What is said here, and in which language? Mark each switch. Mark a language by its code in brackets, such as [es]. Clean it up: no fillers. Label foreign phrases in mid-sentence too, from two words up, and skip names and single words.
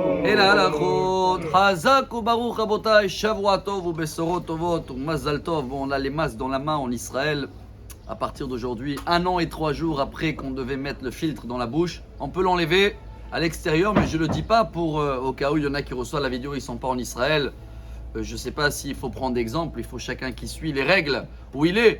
[fr] et la halachot. [he] חזק וברוך רבותי שבוע טוב ובשורות טובות ומזל טוב. [fr] Bon, on a les masques dans la main en Israël. À partir d'aujourd'hui, 1 an et 3 jours après qu'on devait mettre le filtre dans la bouche, on peut l'enlever à l'extérieur, mais je ne le dis pas pour au cas où il y en a qui reçoivent la vidéo, ils ne sont pas en Israël. Je ne sais pas s'il faut prendre d'exemple, il faut chacun qui suit les règles où il est.